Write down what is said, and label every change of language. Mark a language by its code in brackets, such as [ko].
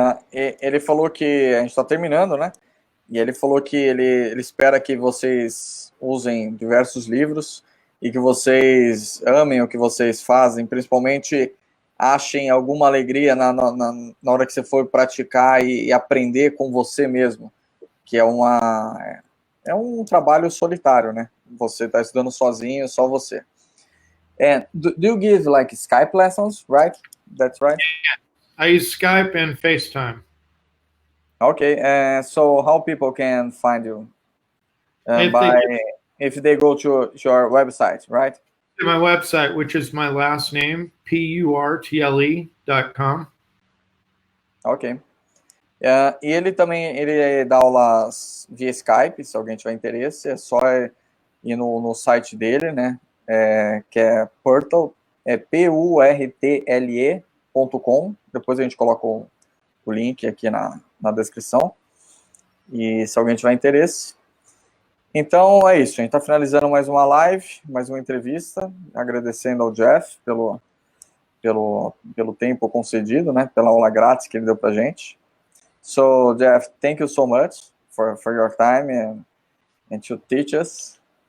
[pt] Ele falou que a gente está terminando, né? E ele falou que ele espera que vocês usem diversos livros e que vocês amem o que vocês fazem, principalmente achem alguma alegria na hora que você for praticar e aprender com você mesmo, que é um trabalho solitário, né? Você está estudando sozinho, só você. [en] Do you give like Skype lessons, right? That's right? I use Skype and FaceTime. Okay, so how people can find you? If they go to your website, right? My website, which is my last name, PURTLE.com. Ok. [pt] E ele também dá aulas via Skype, se alguém tiver interesse, é só ir no site dele, né? Que é Purtle, PURTLE.com. Depois a gente coloca o link aqui na descrição. E se alguém tiver interesse. Então é isso, a gente está finalizando mais uma live, mais uma entrevista, agradecendo ao Jeff pelo tempo concedido, né? Pela aula grátis que ele deu pra gente. [en] So, Jeff, thank you so much for your time and to teach us.